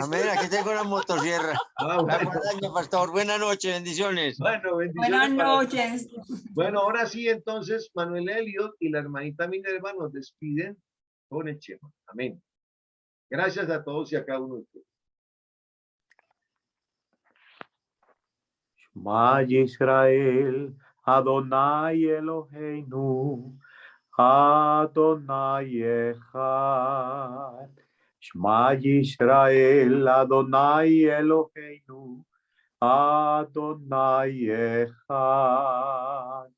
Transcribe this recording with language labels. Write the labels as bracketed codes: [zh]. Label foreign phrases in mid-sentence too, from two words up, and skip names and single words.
[es] Amén, aquí tengo una motosierra. Ah, La bueno. guadaña, pastor. Buenas noches, bendiciones. Bueno, bendiciones. Buenas noches. Bueno, ahora sí, entonces, Manuel Elliot y la hermanita Minerva nos despiden con el Shema. Amén. Gracias a todos y a cada uno de ustedes. [he] שמע ישראל אדוני אלוהינו אדוני אחד. שמע ישראל אדוני אלוהינו אדוני אחד.